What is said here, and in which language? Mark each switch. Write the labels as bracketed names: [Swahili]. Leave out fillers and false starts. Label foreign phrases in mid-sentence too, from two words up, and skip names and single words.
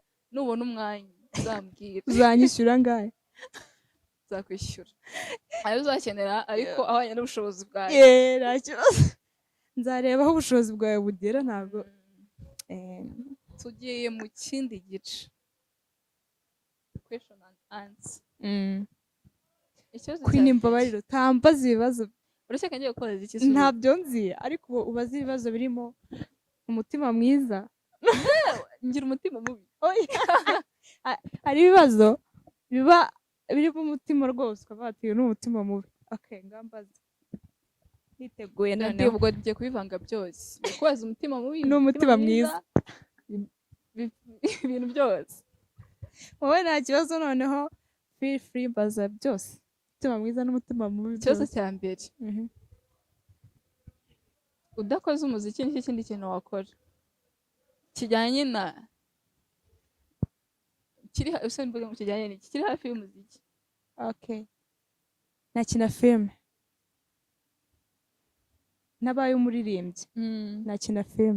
[Kinyarwanda] nubona umwanya uzambwira. uzanyishyura angahe? nzakwishyura ayo uzakenera, ariko ahwanye n'ubushobozi bwawe. nta kibazo, nzareba aho ubushobozi bwawe bugera. ntabwo tugiye mu kindi gice, [English] question and answer. [Kinyarwanda] Queen Mbabariro, tambaza ibibazo. urashaka ngiye gukoza iki? ntabyo nzi, ariko ubaza ibibazo birimo umutima mwiza. ngira umutima mubi. hari ibibazo biba birimo umutima rwose ukavuga ati uyu ni umutima mubi. okay, ngambaza niteguye noneho. ubwo ngiye kubivanga byose, kubaza umutima mubi n'umutima mwiza, ibintu byose. wowe nta kibazo, noneho [English] feel free, [Kinyarwanda] baza byose. umutima mwiza n'umutima mubi ikibazo byose. cya mbere udakoze umuziki n'iki kindi kintu wakora kijyanye na use mvuga ngo kijyanye n'iki kiri hafi y'umuziki. Okay, nakina filime, nabaye umuririmbyi, nakina filime.